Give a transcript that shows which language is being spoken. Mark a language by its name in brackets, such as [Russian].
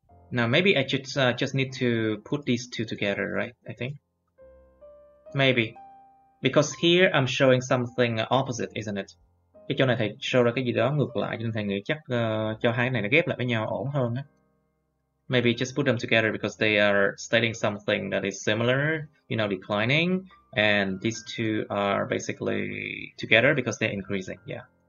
[English] Now maybe I should just need to put these two together, right? I think. Maybe. Because here I'm showing something opposite, isn't it? [Vietnamese] Cái chỗ này thầy show ra cái gì đó ngược lại, cho nên thầy nghĩ chắc cho hai cái này nó ghép lại với nhau ổn hơn á. [English] Maybe just put them together because they are stating something that is similar, you know, declining, and these two are basically together because they're increasing, yeah.